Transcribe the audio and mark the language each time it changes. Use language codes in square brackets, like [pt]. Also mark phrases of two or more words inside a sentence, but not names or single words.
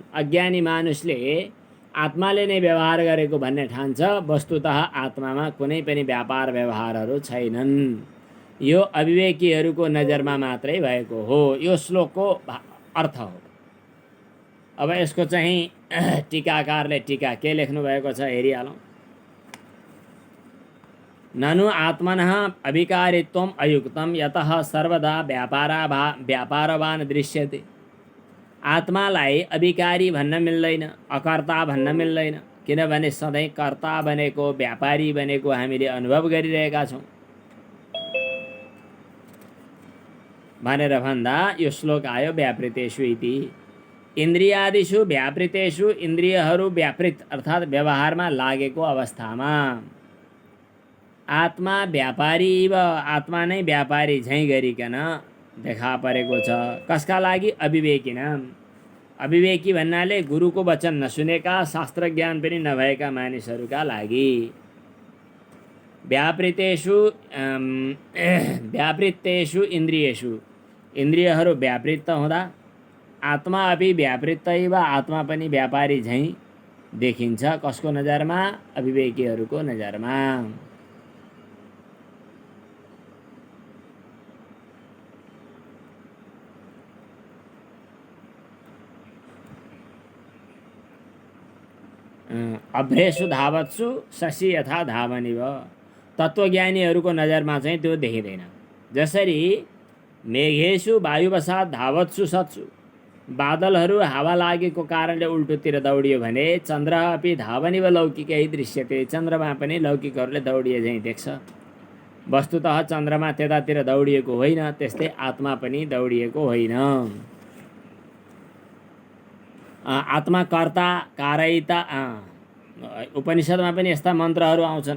[ne] अज्ञानी मानुसले आत्माले नै व्यवहार गरेको भन्ने ठान्छ, वस्तुतः आत्मामा कुनै पनि व्यापार व्यवहारहरू छैनन्। यो अविवेकीहरूको नजरमा मात्रै भएको हो। यो श्लोकको अर्थ हो। अब यसको चाहिँ टीकाकारले टीका के लेख्नु भएको छ हेरिहालौँ। [sa] ननु आत्मनः अविकारित्वम् अयुक्तम् यतः सर्वदा व्यापारवान दृश्यते। [ne] आत्मालाई अविकारी भन्न मिल्दैन, अकर्ता भन्न मिल्दैन, किनभने सधैँ कर्ता बनेको, व्यापारी बनेको हामीले अनुभव गरिरहेका छौँ भनेर भन्दा यो श्लोक आयो [sa] व्यापृतेषु इति। इन्द्रियादिषु व्यापृतेषु, [ne] इन्द्रियहरू व्यापृत अर्थात् व्यवहारमा लागेको अवस्थामा आत्मा व्यापारी व आत्मा नै व्यापारी झैँ गरिकन देखा परेको छ। कसका लागि? अविवेकिनाम। अविवेकी भन्नाले गुरुको वचन नसुनेका, शास्त्र ज्ञान पनि नभएका मानिसहरूका लागि। [sa] व्यापृतेषु इन्द्रियेषु, [ne] इन्द्रियहरू व्यापृत हुँदा [sa] आत्मा अपि व्यापृतैव, [ne] आत्मा पनि व्यापारी झैँ देखिन्छ। कसको नजरमा? अविवेकीहरूको नजरमा। [sa] अभ्रेषु धावत्सु शशि यथा धावनिव। [ne] तत्त्वज्ञानीहरूको नजरमा चाहिँ त्यो देखिँदैन। जसरी [sa] मेघेषु वायुवसात धावत्सु सत्सु, [ne] बादलहरू हावा लागेको कारणले उल्टोतिर दौडियो भने [sa] चन्द्र अपि धावनिव लौकिकै दृश्यते, [ne] चन्द्रमा पनि लौकिकहरूले दौडिए झैँ देख्छ। वस्तुतः चन्द्रमा त्यतातिर दौडिएको होइन, त्यस्तै आत्मा पनि दौडिएको होइन। [sa] आत्मा कर्ता कारयिता, [ne] उपनिषदमा पनि यस्ता मन्त्रहरू आउँछन्।